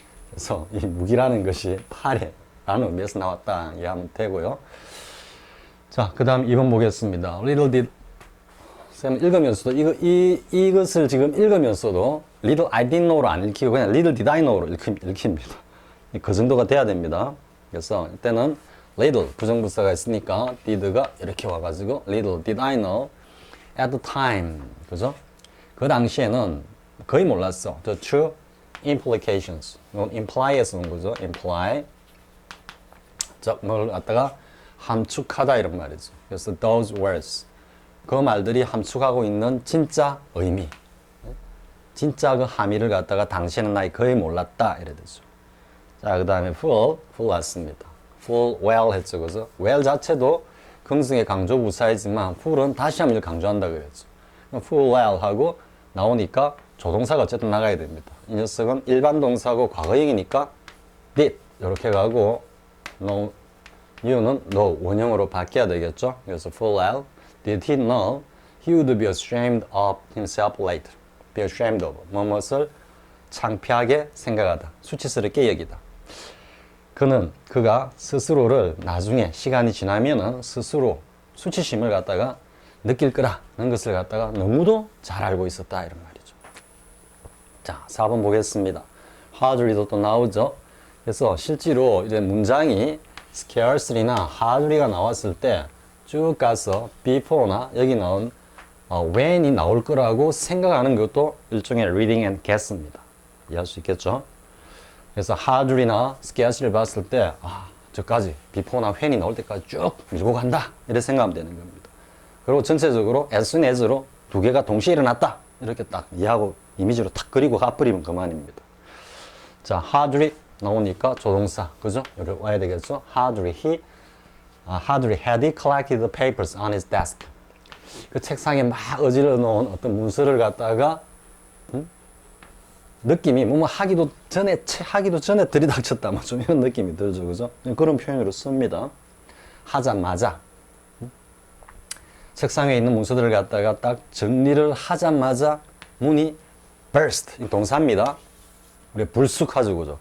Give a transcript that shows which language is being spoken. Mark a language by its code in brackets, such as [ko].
[ko] 그래서 이 무기라는 것이 팔에라는 의미에서 나왔다 이해하면 되고요. 자, 그 다음 2번 보겠습니다. Little did 쌤 읽으면서도 이것을 지금 읽으면서도 [en] Little I didn't know [ko] 로 안 읽히고 그냥 [en] Little did I know [ko] 로 읽힙니다. 그 정도가 돼야 됩니다. 그래서 이때는 little 부정부사가 있으니까 did가 이렇게 와가지고 [en] little did I know at the time, [ko] 그죠? 그 당시에는 거의 몰랐어. [en] The true implications. [ko] 이건 imply에서 온 거죠. [en] imply. [ko] 즉, 뭘 갖다가 함축하다 이런 말이죠. [en] 그래서 those words. [ko] 그 말들이 함축하고 있는 진짜 의미. 진짜 그 함의를 갖다가 당시에는 나이 거의 몰랐다. 이래 되죠. 자, 그 다음에 full 왔습니다. full well 했죠. 그죠? well 자체도 긍승의 강조 부사이지만 full은 다시 한번 강조한다 그랬죠. full well 하고 나오니까 조동사가 어쨌든 나가야 됩니다. 이 녀석은 일반 동사고 과거형이니까 did 이렇게 가고 no you는 no 원형으로 바뀌어야 되겠죠. [en] 그래서 full well did he know he would be ashamed of himself later. [ko] be ashamed of 무엇을 창피하게 생각하다. 수치스럽게 여기다. 그가 스스로를 나중에 시간이 지나면은 스스로 수치심을 갖다가 느낄 거라는 것을 갖다가 너무도 잘 알고 있었다 이런 말이죠. 자, 4번 보겠습니다. hardly도 또 나오죠. 그래서 실제로 이제 문장이 scarcely나 hardly가 나왔을 때 쭉 가서 before나 여기 나온 when이 나올 거라고 생각하는 것도 일종의 [en] reading and guess [ko] 입니다. 이해할 수 있겠죠? 그래서 hardly나 scarcely를 봤을 때 저까지 before나 when이 나올 때까지 쭉 밀고 간다 이렇게 생각하면 되는 겁니다. 그리고 전체적으로 as soon as로 두 개가 동시에 일어났다 이렇게 딱 이해하고 이미지로 탁 그리고 가버리면 그만입니다. 자, hardly 나오니까 조동사 그죠? 여기 와야 되겠죠? [en] hardly had he collected the papers on his desk. [ko] 그 책상에 막 어질러 놓은 어떤 문서를 갖다가 느낌이 뭐 하기도 전에 들이닥쳤다 뭐 좀 이런 느낌이 들죠. 그죠? 그런 표현으로 씁니다. 하자마자 책상 위에 있는 문서들을 갖다가 딱 정리를 하자마자 문이 burst 동사입니다. 우리 불쑥하죠. 그죠?